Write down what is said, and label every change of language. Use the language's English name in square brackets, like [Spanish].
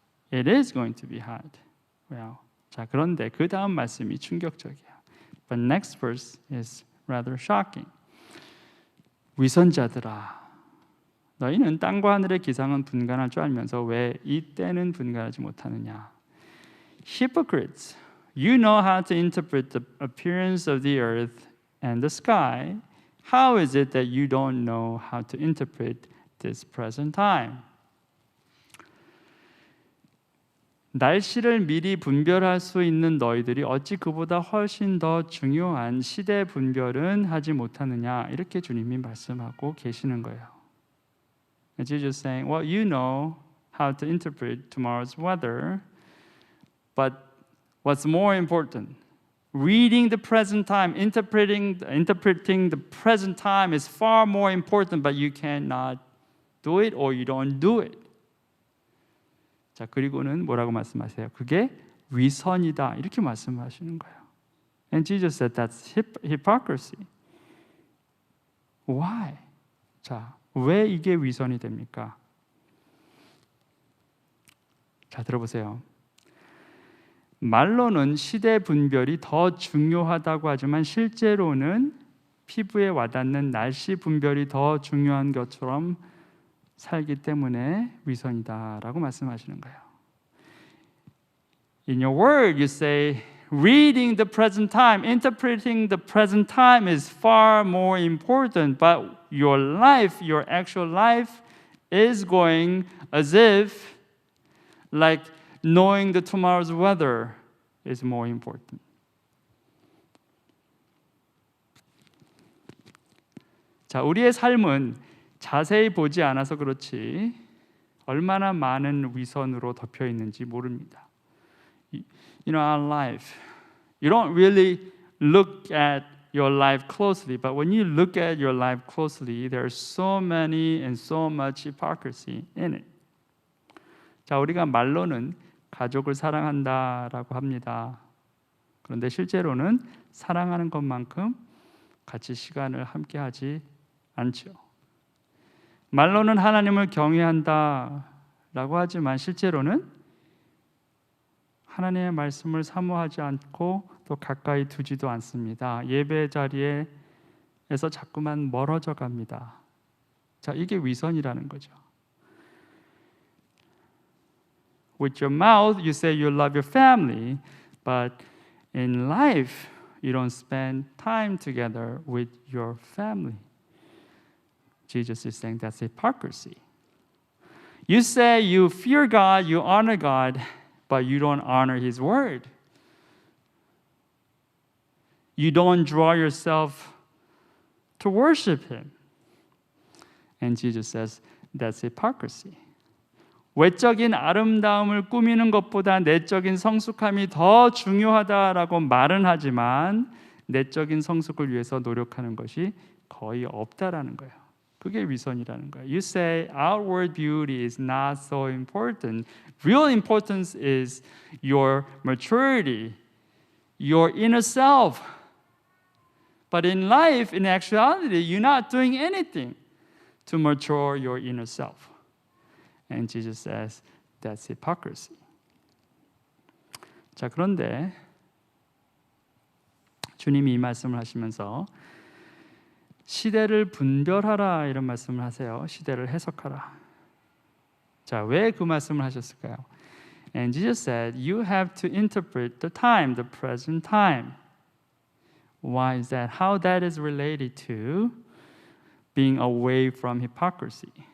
[English] It is going to be hot. [Korean] Well, 자, 그런데 그 다음 말씀이 충격적이에요. [English] But next verse is rather shocking. [Korean] 위선자들아, 너희는 땅과 하늘의 기상은 분간할 줄 알면서 왜 이 때는 분간하지 못하느냐? [English] Hypocrites, you know how to interpret the appearance of the earth and the sky. How is it that you don't know how to interpret this present time? [Korean] 날씨를 미리 분별할 수 있는 너희들이 어찌 그보다 훨씬 더 중요한 시대 분별은 하지 못하느냐? 이렇게 주님이 말씀하고 계시는 거예요. [English] And Jesus is saying, well, you know how to interpret tomorrow's weather, but what's more important, reading the present time, interpreting the present time is far more important, but you cannot do it or you don't do it. [Korean] 자, 그리고는 뭐라고 말씀하세요? 그게 위선이다. 이렇게 말씀하시는 거예요. [English] And Jesus said that's hypocrisy. Why? [Korean] 자, 왜 이게 위선이 됩니까? 자, 들어보세요. 말로는 시대 분별이 더 중요하다고 하지만 실제로는 피부에 와닿는 날씨 분별이 더 중요한 것처럼 살기 때문에 위선이다라고 말씀하시는 거예요. [English] In your word, you say, reading the present time, interpreting the present time is far more important, but your life, your actual life is going as if like knowing the tomorrow's weather is more important. [Korean] 자, 우리의 삶은 자세히 보지 않아서 그렇지 얼마나 많은 위선으로 덮여 있는지 모릅니다. [English] You know, our life, you don't really look at your life closely, but when you look at your life closely, there's so many and so much hypocrisy in it. [Korean] 자, 우리가 말로는 가족을 사랑한다라고 합니다. 그런데 실제로는 사랑하는 것만큼 같이 시간을 함께하지 않죠. 말로는 하나님을 경외한다라고 하지만 실제로는 하나님의 말씀을 사모하지 않고 또 가까이 두지도 않습니다. 예배 자리에서 자꾸만 멀어져 갑니다. 자, 이게 위선이라는 거죠. [English] With your mouth, you say you love your family, but in life, you don't spend time together with your family. Jesus is saying that's hypocrisy. You say you fear God, you honor God, but you don't honor His word. You don't draw yourself to worship Him. And Jesus says that's hypocrisy. [Korean] 외적인 아름다움을 꾸미는 것보다 내적인 성숙함이 더 중요하다라고 말은 하지만 내적인 성숙을 위해서 노력하는 것이 거의 없다라는 거예요. 그게 위선이라는 거예요. [English] You say outward beauty is not so important. Real importance is your maturity, your inner self. But in life, in actuality, you're not doing anything to mature your inner self. And Jesus says that's hypocrisy. [Korean] 자, 그런데 주님이 이 말씀을 하시면서 시대를 분별하라 이런 말씀을 하세요. 시대를 해석하라. 자, 왜 그 말씀을 하셨을까요? [English] And Jesus said, you have to interpret the time, the present time. Why is that? How that is related to being away from hypocrisy.